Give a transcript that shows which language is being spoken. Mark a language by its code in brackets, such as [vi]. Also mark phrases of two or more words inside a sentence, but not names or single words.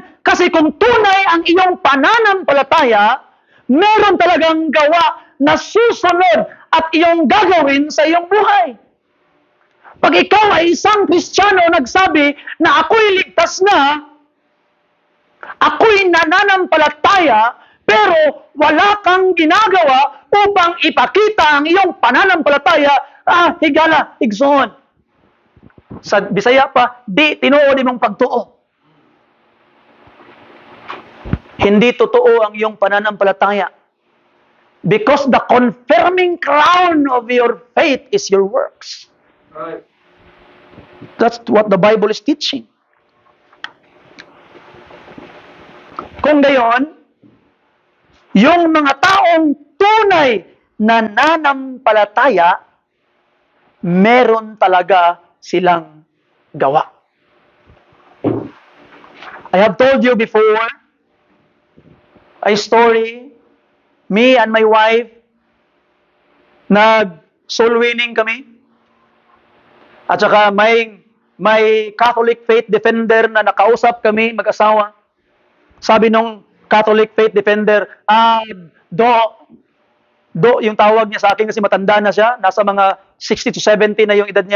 [tl] Kasi kung tunay ang iyong pananampalataya, meron talagang gawa na susunod at iyong gagawin sa iyong buhay. Pag ikaw ay isang Kristiyano nagsabi na ako'y ligtas na, ako'y nananampalataya, pero wala kang ginagawa upang ipakita ang iyong pananampalataya, [ceb] higala, igsoon. Sa Bisaya pa, di tinuod imong pagtuo. [tl] Hindi totoo ang iyong pananampalataya. [en] Because the confirming crown of your faith is your works. Right. That's what the Bible is teaching. [tl] Kung gayon, yung mga taong tunay na nananampalataya, meron talaga silang gawa. [en] I have told you before a story. Me and my wife, [tl] nag- [en] soul winning [tl] kami. At saka may [en] Catholic faith defender [tl] na nakausap kami, mag-asawa. Sabi nung [en] Catholic faith defender, [tl] do, yung tawag niya sa akin kasi matanda na siya, nasa mga 60 to 70 na yung edad niya.